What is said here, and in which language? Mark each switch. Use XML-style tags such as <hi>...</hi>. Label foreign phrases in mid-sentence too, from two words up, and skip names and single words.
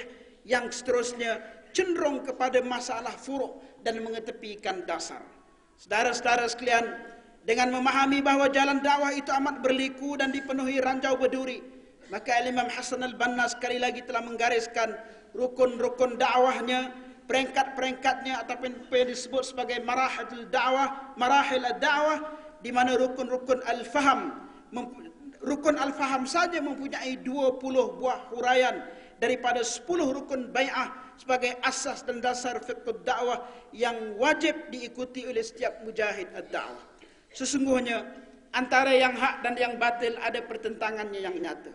<ms>Yang seterusnya, cenderung kepada masalah furuk dan mengetepikan dasar. Saudara-saudara sekalian, dengan memahami bahawa jalan dakwah itu amat berliku dan dipenuhi ranjau berduri, maka Imam Hasan al-Banna sekali lagi telah menggariskan rukun-rukun dakwahnya, peringkat-peringkatnya ataupun yang disebut sebagai marahil ad-da'wah, di mana rukun-rukun al-faham, rukun al-faham saja mempunyai 20 buah huraian daripada 10 rukun bai'ah sebagai asas dan dasar fiqh dakwah yang wajib diikuti oleh setiap mujahid ad-da'wah. Sesungguhnya antara yang hak dan yang batil ada pertentangannya yang nyata.</ms>